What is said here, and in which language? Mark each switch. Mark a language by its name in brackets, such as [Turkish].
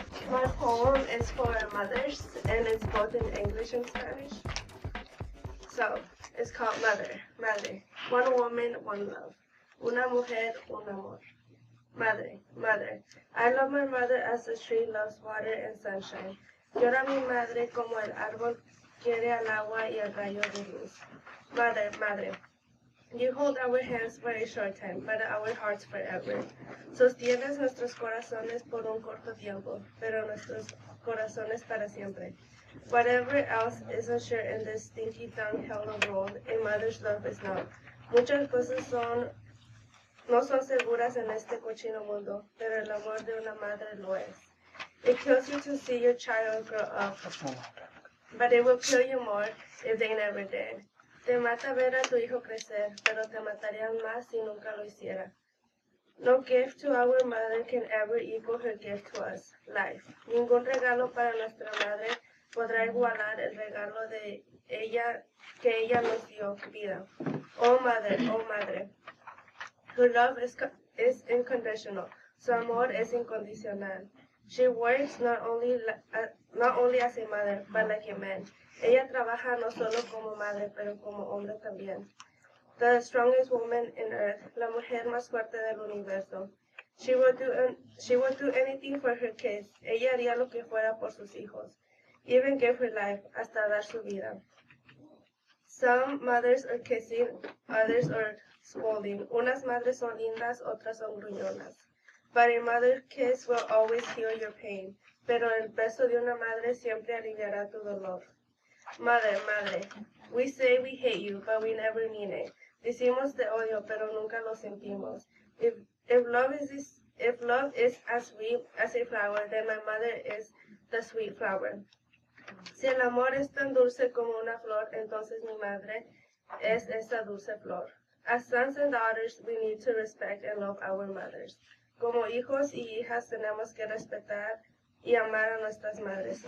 [English] My poem is for mothers, and it's both in English and Spanish. So, it's called Madre. One woman, one love. [Spanish] Una mujer, un amor. Madre. [English] I love my mother as the tree loves water and sunshine. [Spanish] Llora mi madre como el árbol quiere al agua y el rayo de luz. Madre. [English] You hold our hands for a short time, but our hearts forever. [Spanish] Sostienes nuestros corazones por un corto tiempo, pero nuestros corazones para siempre. [English] Whatever else is unsure in this stinky downhill road, a mother's love is not. [Spanish] Muchas cosas no son seguras en este cochino mundo, pero el amor de una madre lo es. [English] It kills you to see your child grow up, but it will kill you more if they never did. [Spanish] Te mata ver a tu hijo crecer, pero te matarían más si nunca lo hiciera. [English] No gift to our mother can ever equal her gift to us, life. [Spanish] Ningún regalo para nuestra madre podrá igualar el regalo de ella que ella nos dio, vida. Oh madre. [English] Her love is unconditional. [Spanish] Su amor es incondicional. [English] She works not only as a mother, but like a man. [Spanish] Ella trabaja no solo como madre, pero como hombre también. [English] The strongest woman in earth, [Spanish] la mujer más fuerte del universo. [English] She will do anything for her kids. [Spanish] Ella haría lo que fuera por sus hijos. [English] Even give her life, [Spanish] hasta dar su vida. [English] Some mothers are kissing, others are scolding. [Spanish] Unas madres son lindas, otras son gruñonas. [English] But a mother's kiss will always heal your pain. [Spanish] Pero el beso de una madre siempre aliviará tu dolor. Madre. [English] We say we hate you, but we never mean it. [Spanish] Decimos te odio, pero nunca lo sentimos. [English] If love is as sweet as a flower, then my mother is the sweet flower. [Spanish] Si el amor es tan dulce como una flor, entonces mi madre es esa dulce flor. [English] As sons and daughters, we need to respect and love our mothers. [Spanish] Como hijos y hijas tenemos que respetar y amar a nuestras madres.